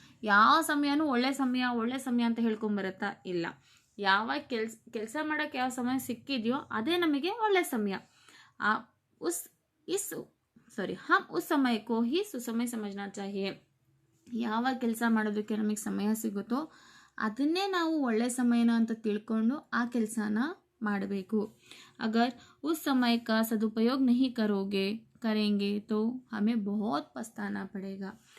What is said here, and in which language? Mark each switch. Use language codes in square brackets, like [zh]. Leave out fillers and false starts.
[kn] ಯಾವ ಸಮಯನೂ ಒಳ್ಳೆ ಸಮಯ ಅಂತ ಹೇಳ್ಕೊಂಬರುತ್ತಾ ಇಲ್ಲ. ಯಾವ ಕೆಲಸ ಮಾಡೋಕ್ಕೆ ಯಾವ ಸಮಯ ಸಿಕ್ಕಿದೆಯೋ ಅದೇ ನಮಗೆ ಒಳ್ಳೆ ಸಮಯ. [hi] हम उस समय को ही ಸುಸಮಯ ಸಮಜ್ನಾ ಚಾಹಿಯೆ. [kn] ಯಾವ ಕೆಲಸ ಮಾಡೋದಕ್ಕೆ ನಮಗೆ ಸಮಯ ಸಿಗುತ್ತೋ ಅದನ್ನೇ ನಾವು ಒಳ್ಳೆ ಸಮಯನ ಅಂತ ತಿಳ್ಕೊಂಡು ಆ ಕೆಲಸನ ಮಾಡಬೇಕು. [hi] ಅಗರ್ उस समय का सदुपयोग नहीं करेंगे तो हमें बहुत पछताना पड़ेगा.